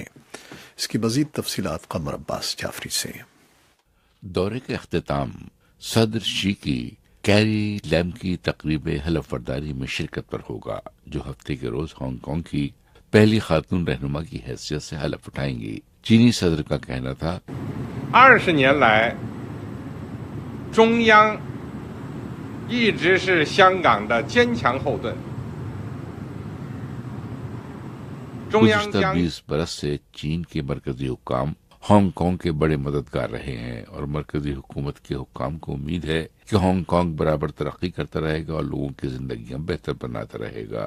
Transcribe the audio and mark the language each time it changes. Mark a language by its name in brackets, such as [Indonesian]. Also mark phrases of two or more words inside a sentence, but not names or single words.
[Urdu] اس کی مزید تفصیلات قمر عباس جعفری سے۔ دورے کے اختتام صدر شی کی کیری لیم کی تقریب حلف برداری میں شرکت پر ہوگا، جو ہفتے کے روز ہانگ کانگ کی پہلی خاتون رہنما کی حیثیت سے حلف اٹھائیں گی۔ چینی صدر کا کہنا تھا [Chinese] 20 年来中央一直是香港的坚强后盾。 [Urdu] گزشتہ 20 برس سے چین کے مرکزی حکام ہانگ کانگ کے بڑے مددگار رہے ہیں، اور مرکزی حکومت کے حکام کو امید ہے کہ ہانگ کانگ برابر ترقی کرتا رہے گا اور لوگوں کی زندگیاں بہتر بناتا رہے گا۔